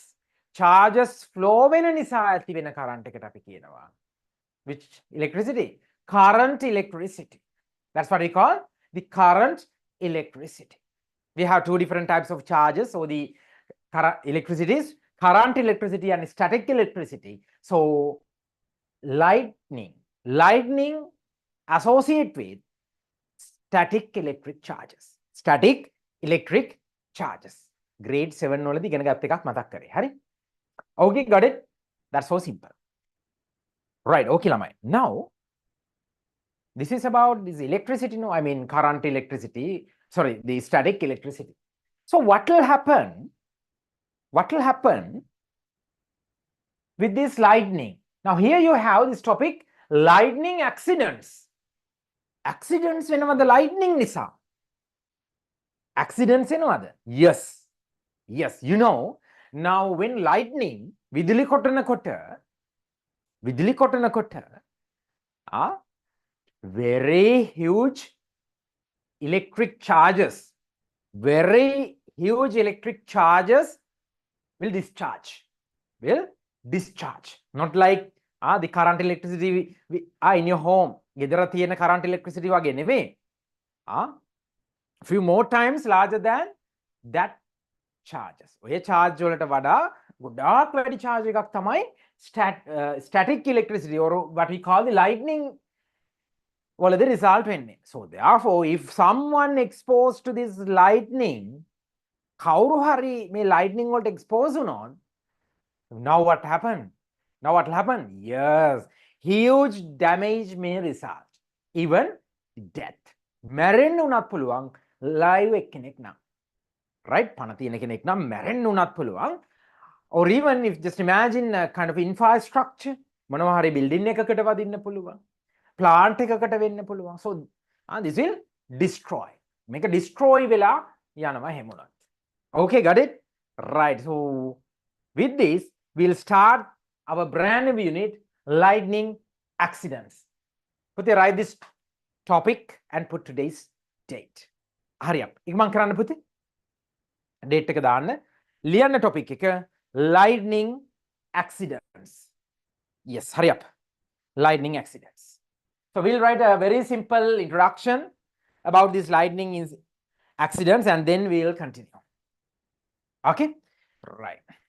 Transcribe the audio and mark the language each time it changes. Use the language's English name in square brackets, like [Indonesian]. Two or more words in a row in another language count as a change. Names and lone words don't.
[English] Charges flow [Sinhala] වෙන නිසා ඇති වෙන current එකට අපි කියනවා. [English] Which electricity? Current electricity. That's what we call the current electricity. We have two different types of charges. So the electricity is current electricity and static electricity. So lightning associate with static electric charges. [Sinhala] Grade 7 වලදී ඉගෙන ගත්ත එකක් මතක් කරේ. හරි? [English] Okay, got it? That's so simple. Right, okay lamai. Now this is about this electricity, no? I mean current electricity, sorry, the static electricity. So what will happen? What will happen with this lightning? Now here you have this topic, lightning accidents. [Sinhala] Accidents වෙනවද lightning නිසා? Accidents වෙනවද? [English] Yes. Yes, you know, now when lightning [Sinhala] විදුලි කොටනකොට [English] very huge electric charges, very huge electric charges will discharge. Not like the current electricity in your home. [Sinhala] ගෙදර තියෙන [English] current electricity [Sinhala] වගේ නෙවෙයි. [English] Few more times larger than that charges. [Sinhala] ඔය charge වලට වඩා ගොඩාක් වැඩි charge එකක් තමයි [English] static electricity, or what we call the lightning [Sinhala] වලද result වෙන්නේ. [English] So therefore, if someone exposed to this lightning, [Sinhala] කවුරු හරි මේ lightning වලට expose වුණොත්, [English] now what happened? Yes, huge damage may result, even death. [Sinhala] මැරෙන්න උනත් පුළුවන් live එක්කෙනෙක් නම්, right? පණ තියෙන කෙනෙක් නම් මැරෙන්න උනත් පුළුවන්. [English] Or even if just imagine a kind of infrastructure, [Sinhala] මොනවා හරි building එකකට වදින්න පුළුවන්, plant එකකට වෙන්න පුළුවන්. [English] So this will destroy. [Sinhala] මේක destroy වෙලා යනවා හැමුණත්. [English] Okay, got it? Right. So with this, we'll start our brand new unit, lightning accidents. Put write this topic and put today's date. Hurry up. [Sinhala] ඉක්මන් කරන්න පුතේ. Date එක දාන්න. ලියන්න topic එක, [English] lightning accidents. Yes, hurry up. Lightning accidents. So we'll write a very simple introduction about these lightning accidents, and then we'll continue. Okay? Right.